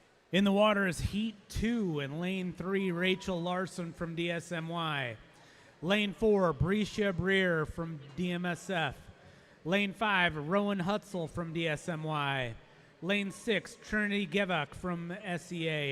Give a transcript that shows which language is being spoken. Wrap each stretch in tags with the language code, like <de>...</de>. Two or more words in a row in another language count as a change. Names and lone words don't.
<en>In the water is Heat 2 in lane 3, Rachel Larson from DSMY. Lane 4, Brescia Breer from DMSF. Lane 5, Rowan Hutzel from DSMY. Lane 6, Trinity Gevak from SEA.</en>